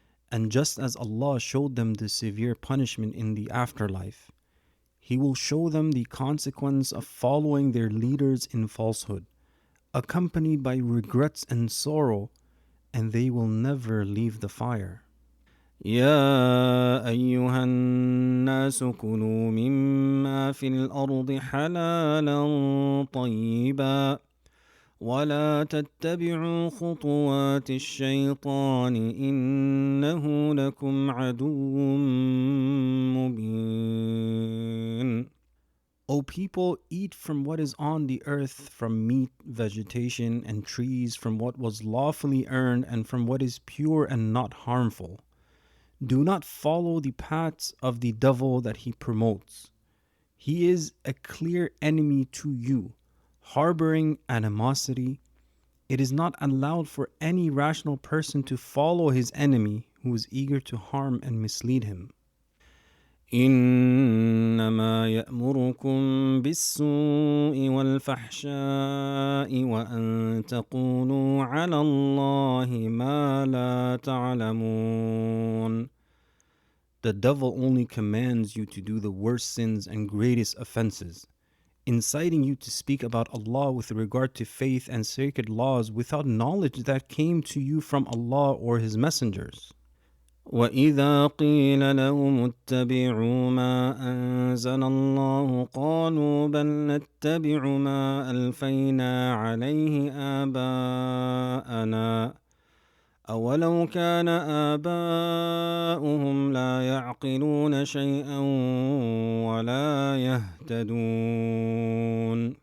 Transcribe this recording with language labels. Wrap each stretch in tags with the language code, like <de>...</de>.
<en>And just as Allah showed them the severe punishment in the afterlife, He will show them the consequence of following their leaders in falsehood, accompanied by regrets and sorrow, and they will never leave the fire.</en> <ar>يا أيها الناس الناس كلوا مما في الأرض حلالا طيبا ولا تتبعوا خطوات الشيطان إنه لكم عدو مبين.</ar> <en>O people, eat from what is on the earth, from meat, vegetation, and trees, from what was lawfully earned, and from what is pure and not harmful. Do not follow the paths of the devil that he promotes. He is a clear enemy to you, harboring animosity. It is not allowed for any rational person to follow his enemy who is eager to harm and mislead him.</en> <ar>إنما يأمركم بالسوء والفحشاء وأن تقولوا على الله ما لا تعلمون.</ar> <en>The devil only commands you to do the worst sins and greatest offenses, inciting you to speak about Allah with regard to faith and sacred laws without knowledge that came to you from Allah or His messengers.</en> <ar>وَإِذَا قِيلَ لَهُمُ اتَّبِعُوا مَا أَنزَلَ اللَّهُ قَالُوا بَلْ نَتَّبِعُ مَا أَلْفَيْنَا عَلَيْهِ آبَاءَنَا أَوَلَوْ كَانَ آبَاؤُهُمْ لَا يَعْقِلُونَ شَيْئًا وَلَا يَهْتَدُونَ.</ar>